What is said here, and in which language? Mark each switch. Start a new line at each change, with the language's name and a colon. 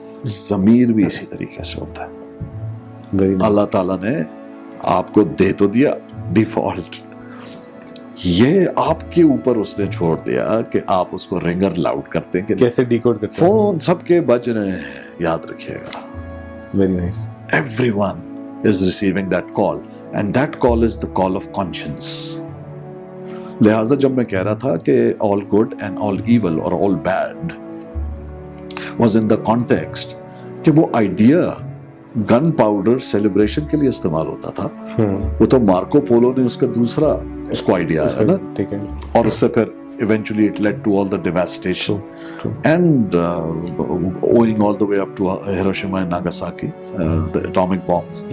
Urdu: ضمیر بھی اسی طریقے سے ہوتا ہے. اللہ تعالیٰ نے آپ کو دے تو دیا ڈیفالٹ, یہ آپ کے اوپر اس نے چھوڑ دیا کہ آپ اس کو رنگر لاؤڈ کرتے ہیں کہ کیسے ڈیکوڈ کرتے ہیں. فون سب کے بج رہے ہیں, یاد رکھیے گا.
English: Very nice. Everyone is receiving that call and that call is the call of conscience.
Urdu: لہٰذا جب میں کہہ رہا تھا کہ
English: all good and all evil or all bad was in the context
Urdu: کہ وہ آئیڈیا گن پاؤڈر سیلیبریشن کے لیے استعمال ہوتا تھا, وہ تو مارکو پولو نے اس کا دوسرا اس کو آئیڈیا ہے نا, اور اس سے پھر
English: eventually it lead to all the devastation and owing all the way up to Hiroshima and Nagasaki, the atomic bombs,